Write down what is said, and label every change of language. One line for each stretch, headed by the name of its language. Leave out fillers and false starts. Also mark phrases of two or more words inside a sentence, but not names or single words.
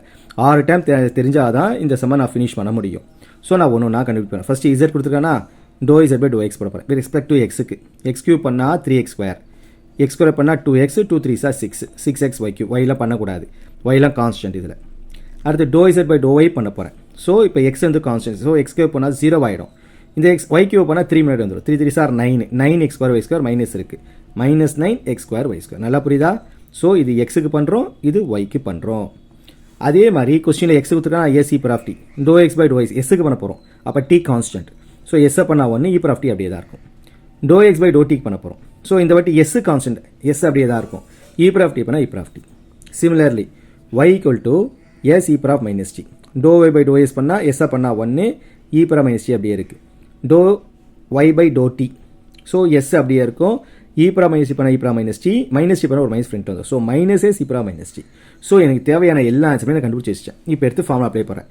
Tamil: 6 டேர்ம் தெரிஞ்சால் தான் இந்த செம்மை நான் ஃபினிஷ் பண்ண முடியும். ஸோ நான் ஒன்று கண்டுபிடிப்பேன். ஃபஸ்ட்டு z கொடுத்துருக்கானா, ∂z/∂x போட போகிறேன்.
English: with respect to
Tamil: எக்ஸுக்கு. x³ பண்ணால் 3x², x² பண்ணால் 2x, 2 3 6, 6x y³. yலாம் பண்ணக்கூடாது, yலாம் கான்ஸ்டன்ட் இதில். அடுத்து ∂z/∂y பண்ண போகிறேன். ஸோ இப்போ x வந்து கான்ஸ்டன்ட். ஸோ x³ பண்ணால் 0 ஆகிடும். இந்த y³ பண்ணால் 3 முன்னாடி வந்துடும். 3 3 சார் 9, 9x² y² மைனஸ் இருக்குது, -9x² y². நல்லா புரியுதா. ஸோ இது எக்ஸுக்கு பண்ணுறோம், இது ஒய்க்கு பண்ணுறோம். அதே மாதிரி கொஸ்டினில் எக்ஸ் கொடுத்துருக்காங்க,
English: s e power of t ∂x/∂y
Tamil: எஸ்ஸுக்கு பண்ண போகிறோம். அப்போ t கான்ஸ்டன்ட். ஸோ எஸ்ஸை பண்ணால் 1,
English: e power of t
Tamil: அப்படியே தான் இருக்கும். ∂x/∂t பண்ண போகிறோம். ஸோ இந்த வாட்டி எஸ் கான்ஸ்டன்ட், எஸ் அப்படியே தான் இருக்கும்.
English: e power of t பண்ணால் e power of t. சிமிலர்லி y = s e power of -t.
Tamil: ∂y/∂s பண்ணால் எஸ்ஸை பண்ணால் 1,
English: e power of -t
Tamil: அப்படியே இருக்குது. ∂y/∂t. ஸோ எஸ் அப்படியே இருக்கும்.
English: e power of -t
Tamil: பண்ணால்
English: e power of -t,
Tamil: -t பண்ணால் ஒரு மைனஸ் ஃப்ரெண்ட் வந்து.
English: ஸோ -s e power of -t.
Tamil: ஸோ எனக்கு தேவையான எல்லா ஆன்சருமே நான் கண்டுபிடிச்சி வச்சிட்டேன். இப்போ எடுத்து
English: formula apply
Tamil: பண்ணுறேன்.